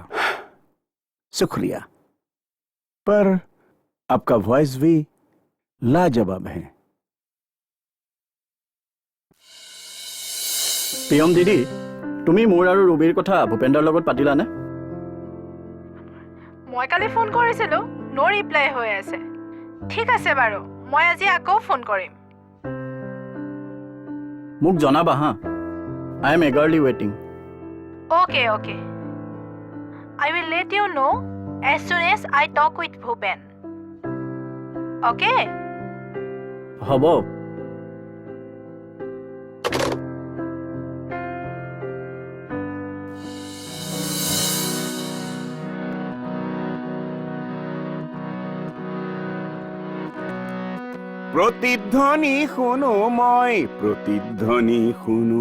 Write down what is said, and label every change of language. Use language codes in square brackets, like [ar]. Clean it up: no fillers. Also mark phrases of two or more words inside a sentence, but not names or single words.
[hi] शुक्रिया, पर आपका वॉइस भी लाजवाब है। [as] প্ৰিয়ম দিদি, তুমি মোৰ আৰু ৰুবিৰ কথা ভূপেন্দ্ৰৰ লগত পাতিলানে? মই কালি ফোন কৰিছিলোঁ, [en] no reply [as] হৈ আছে। ঠিক আছে বাৰু, মই আজি আকৌ ফোন কৰিম। মোক জনাবা হা, [en] I am eagerly waiting. Okay, okay. I will let you know as soon as I talk with Bhupen. Okay? [as] হ'ব। প্ৰতিধ্বনি শুনো মই প্ৰতিধ্বনি শুনো